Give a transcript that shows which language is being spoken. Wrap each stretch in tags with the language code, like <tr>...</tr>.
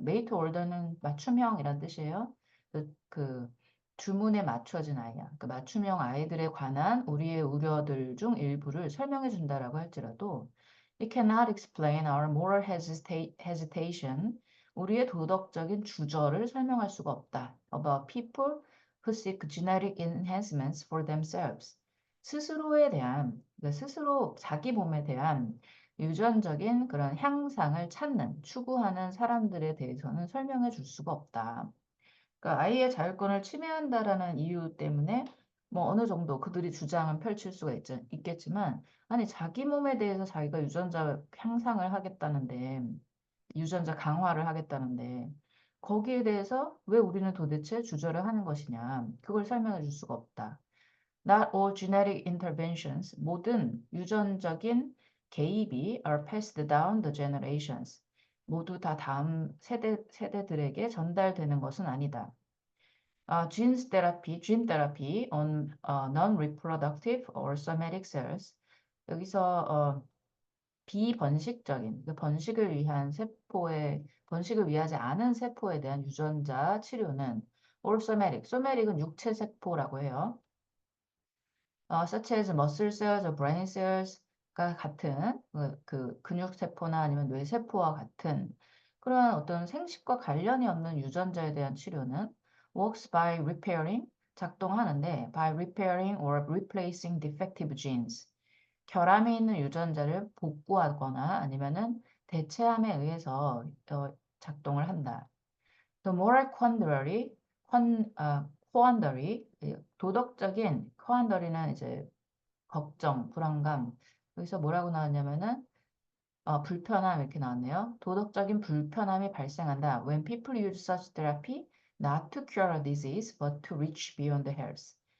<en>made to order</en> <ko>는 맞춤형이란 뜻이에요. 주문에 맞춰진 아이야. 그 맞춤형 아이들에 관한 우리의 우려들 중 일부를 설명해 준다라고 할지라도</ko> <en>it cannot explain our moral hesitation. 우리의 도덕적인 주저를 설명할 수가 없다. About people who seek genetic enhancements for themselves.</en> <ko>스스로에 대한, 그러니까 스스로 자기 몸에 대한 유전적인 그런 향상을 찾는, 추구하는 사람들에 대해서는 설명해 줄 수가 없다. 그러니까 아이의 자율권을 침해한다라는 이유 때문에 뭐 어느 정도 그들이 주장은 펼칠 수가 있겠지만, 아니, 자기 몸에 대해서 자기가 유전자 향상을 하겠다는데, 유전자 강화를 하겠다는데, 거기에 대해서 왜 우리는 도대체 주저를 하는 것이냐, 그걸 설명해 줄 수가 없다.</ko> <en>Not all genetic interventions,</en> <ko>모든 유전적인 개입이</ko> <en>are passed down the generations.</en> <ko>모두 다 다음 세대들에게 전달되는 것은 아니다.</ko> <en>gene therapy on non-reproductive or somatic cells.</en> <ko>여기서 비번식적인, 그 번식을 위하지 않은 세포에 대한 유전자 치료는</ko> <en>or somatic,</en> <ko>somatic은 육체 세포라고 해요.</ko> <en>such as muscle cells, or brain cells</en> <ko>가 같은 그 근육세포나 아니면 뇌세포와 같은 그러한 어떤 생식과 관련이 없는 유전자에 대한 치료는</ko> <en>works by repairing,</en> <ko>작동하는데</ko> <en>by repairing or replacing defective genes,</en> <ko>결함이 있는 유전자를 복구하거나 아니면은 대체함에 의해서 작동을 한다.</ko> <en>The moral quandary,</en> <ko>도덕적인 quandary는 이제 걱정, 불안감. 여기서 뭐라고 나왔냐면은 불편함 이렇게 나왔네요. 도덕적인 불편함이 발생한다.</ko> <en>When people use such therapy not to cure a disease but to reach beyond health.</en>